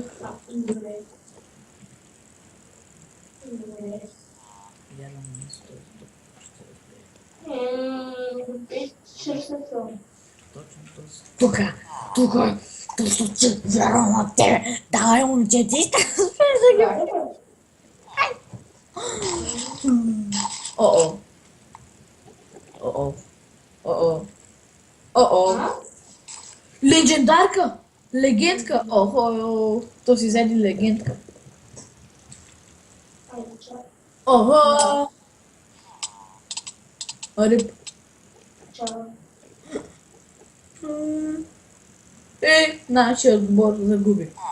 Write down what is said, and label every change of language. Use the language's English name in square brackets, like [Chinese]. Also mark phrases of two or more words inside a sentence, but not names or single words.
[Bulgarian] Добре. Добре. Ще се Тука, точно че вярвам на тебе. Давай, момче, ти ще О-о. О-о. О-о. О-о. Легендарка! Легендка! Охо, то си взеди легендка. Охо! Риб. Нашия отбор загуби.